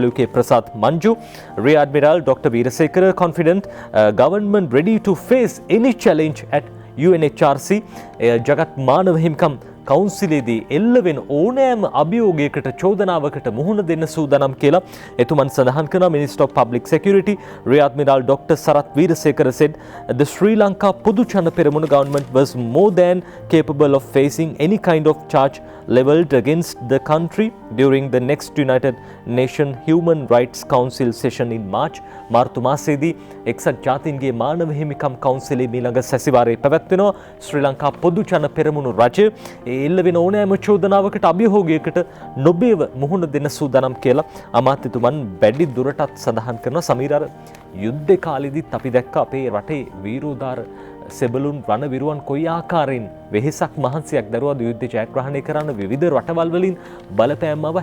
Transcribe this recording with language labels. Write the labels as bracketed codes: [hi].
[si] WK Prasad Manju රියාඩ් අඩ්මිරාල් doctor Weerasekara [en] confident government ready to face any challenge at UNHRC [si] Jagath මානව හිමිකම් කවුන්සිලේදී එල්ල වෙන ඕනෑම අභියෝගයකට චෝදනාවකට මුහුණ දෙන්න සූදානම් කියලා එතුමන් සඳහන් කරනවා. [en] Minister of Public Security Rear Admiral Dr. Sarath Veerasekara said the Sri Lanka Poduchana Peramuna government was more than capable of facing any kind of charge leveled against the country during the next United Nations Human Rights Council session in March. [si] මාර්තු මාසයේදී එක්සත් ජාතීන්ගේ මානව හිමිකම් කවුන්සිලේ මීළඟ සැසිවාරයේ පැවැත්වෙනවා. ශ්‍රී ලංකා පොදුජන පෙරමුණු රජය එල්ල වෙන ඕනෑම චෝදනාවකට අභියෝගයකට නොබේව මුහුණ දෙන්න සූදානම් කියලා අමාත්‍යතුමන් වැඩි දුරටත් සඳහන් කරනවා. සමීර යුද්ධ කාලෙදිත් අපි දැක්ක අපේ රටේ වීරෝදාර සෙබළුන් රණවිරුවන් කොයි ආකාරයෙන් වෙහෙසක් මහන්සියක් දරුවද යුද්ධ ජයග්‍රහණය කරන්න විවිධ රටවල් වලින් බලපෑම් ආව.